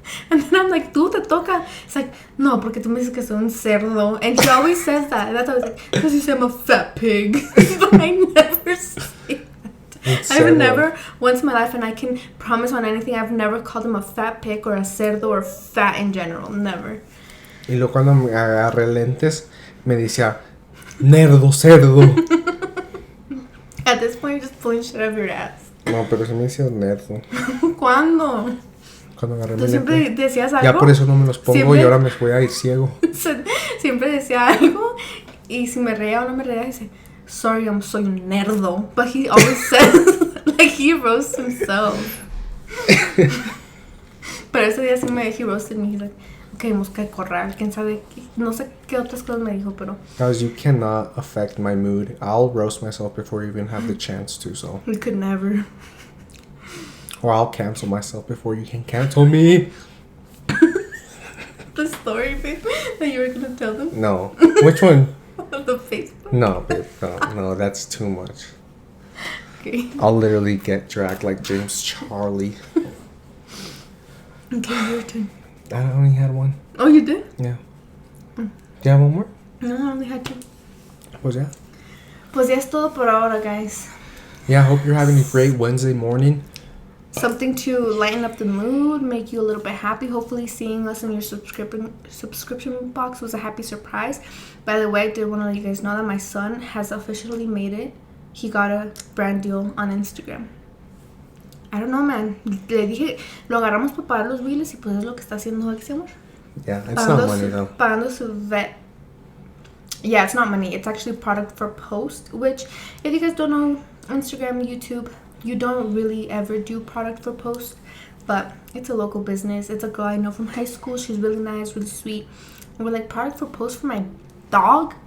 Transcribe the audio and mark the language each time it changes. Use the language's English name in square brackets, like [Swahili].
[English] And then I'm like, [Spanish] tú te toca. [English] It's like, [Spanish] no, porque tú me dices que soy un cerdo. [English] And he always says that. That's always like, because you say I'm a fat pig. But I never say that. I've never, once in my life, and I can promise on anything, I've never called him a fat pig or a cerdo or fat in general. Never. [Spanish] Y luego cuando me agarré lentes, me decía, nerdo, cerdo. [English] At this point, you're just pulling shit out of your ass. [Spanish] No, pero se me decía nerdo. ¿Cuándo? Cuando agarré ¿Tú siempre decías algo? Ya por eso no me los pongo ¿Siempre? Y ahora me voy a ir ciego. Siempre decía algo y si me reía o no me reía, dice, sorry, soy un nerdo. [English] But he always says, like, he roasts himself. [Spanish] Pero ese día sí [English] he roasted me. He's like, okay, [Spanish] mosca de corral, quién sabe, no sé qué otras cosas me dijo, pero... [English] Guys, you cannot affect my mood. I'll roast myself before you even have the chance to, so... We could never. Or I'll cancel myself before you can cancel me. The story, babe, that you were going to tell them? No. Which one? The Facebook? No, babe. No, that's too much. Okay. I'll literally get dragged like James Charlie. Okay, your turn. I only had one. Oh, you did? Yeah. Do you have one more? No, I only had two. What's that? [Spanish] Pues ya es todo por ahora, guys. [English] Yeah, I hope you're having a great Wednesday morning. Something to lighten up the mood, make you a little bit happy. Hopefully seeing us in your subscription box was a happy surprise. By the way, I did want to let you guys know that my son has officially made it. He got a brand deal on Instagram. I don't know, man. [Spanish] Le dije, lo agarramos para pagar los biles y pues es lo que está haciendo ese amor. [English] Yeah, it's not money though. [Spanish] Pagando su vet. [English] Yeah, it's not money. It's actually product for post, which if you guys don't know, Instagram, YouTube, you don't really ever do product for post, but it's a local business. It's a girl I know from high school. She's really nice, really sweet. And we're like, product for post for my dog?